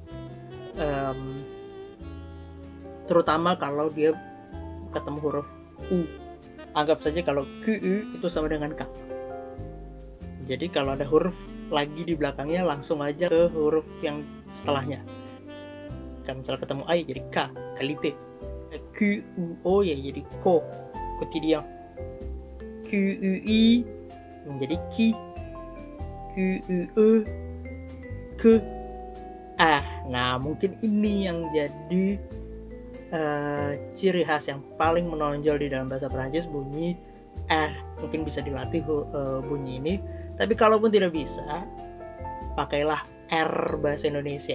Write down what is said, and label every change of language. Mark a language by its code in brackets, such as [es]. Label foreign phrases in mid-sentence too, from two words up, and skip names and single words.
[id] Terutama kalau dia ketemu huruf U. Anggap saja kalau QU itu sama dengan K. Jadi kalau ada huruf lagi di belakangnya, langsung aja ke huruf yang setelahnya. Kan misalnya ketemu I jadi K, qualité. QUO ya jadi ko, quotidien. QUI menjadi ki, QUE ke. Nah mungkin ini yang jadi ciri khas yang paling menonjol di dalam bahasa Prancis, bunyi R. Mungkin bisa dilatih bunyi ini, tapi kalaupun tidak bisa, pakailah R bahasa Indonesia.